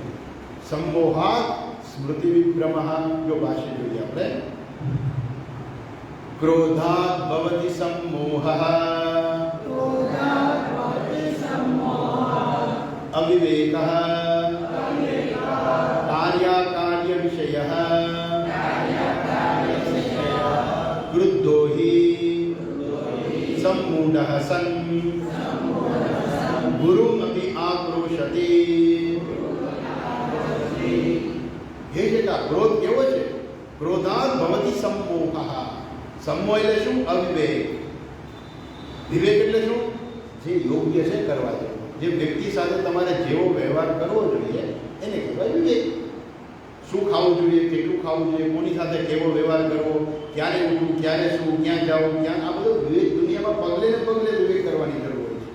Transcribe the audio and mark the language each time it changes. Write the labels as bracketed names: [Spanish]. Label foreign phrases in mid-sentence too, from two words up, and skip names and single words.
[Sanskrit] સમોહાત સ્મૃતિ વિભ્રમઃ. [Gujarati] જો ભાષ્ય જોઈએ આપણે, [Sanskrit] ક્રોધાત ભવતિ સમોહઃ અવિવેકઃ કાર્યાકાર્ય વિષયઃ ક્રુદ્ધો હિ सम्मूढ़ः सन् गुरुमपि आक्रोशति. [Gujarati] ये છે કે ક્રોધ કેવો છે? [Sanskrit] ક્રોધાત ભવતિ સમોહઃ. [Gujarati] સમોહ એટલે શું? અવિવેક. વિવેક એટલે શું? જે યોગ્ય છે કરવા જેવું. જે વ્યક્તિ સાથે તમારે જેવો વ્યવહાર કરવો જોઈએ એને કહેવાય વિવેક. શું ખાવું જોઈએ, કેટલું ખાવું જોઈએ, કોની સાથે કેવો વ્યવહાર કરવો, ક્યારે ઉઠવું, ક્યારે શું, ક્યાં જવું, ક્યાં, આ બધું વિવેક દુનિયામાં પગલે ને પગલે વિવેક કરવાની જરૂર હોય છે.